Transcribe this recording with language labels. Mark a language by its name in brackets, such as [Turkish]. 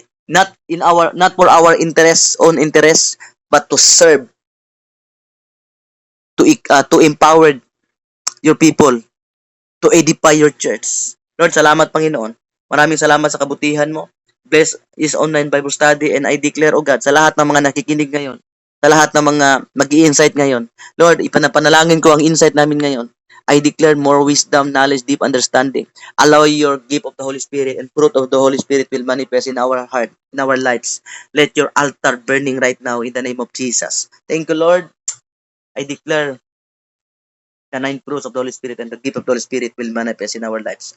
[English] Not for our own interest, but to serve, to empower your people, to edify your church. [Filipino] Lord, salamat, Panginoon. Maraming salamat sa kabutihan mo. [English] Bless this online Bible study, and I declare, O God, [Filipino] sa lahat ng mga nakikinig ngayon, sa lahat ng mga mag-i-insight ngayon, Lord, ipanapanalangin ko ang insight namin ngayon. [English] I declare more wisdom, knowledge, deep understanding. Allow your gift of the Holy Spirit and fruit of the Holy Spirit will manifest in our heart, in our lives. Let your altar burning right now in the name of Jesus. Thank you, Lord. I declare the 9 fruits of the Holy Spirit and the gift of the Holy Spirit will manifest in our lives.